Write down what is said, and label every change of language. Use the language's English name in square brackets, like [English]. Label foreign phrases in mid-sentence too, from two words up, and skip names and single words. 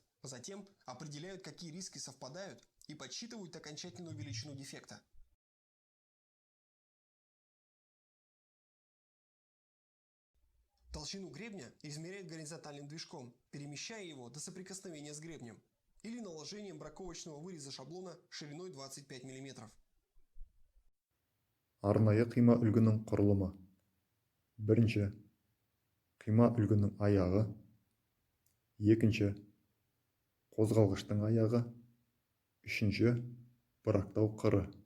[Russian] Затем определяют, какие риски совпадают, и подсчитывают окончательную величину дефекта. Толщину гребня измеряют горизонтальным движком, перемещая его до соприкосновения с гребнем, или наложением браковочного выреза шаблона шириной 25 мм. [Kazakh] Арнайы қима үлгінің құрылымы. Бірінші, қима үлгінің аяғы. Екінші, қозғалғыштың аяғы. Үшінші, бұрақтау қыры.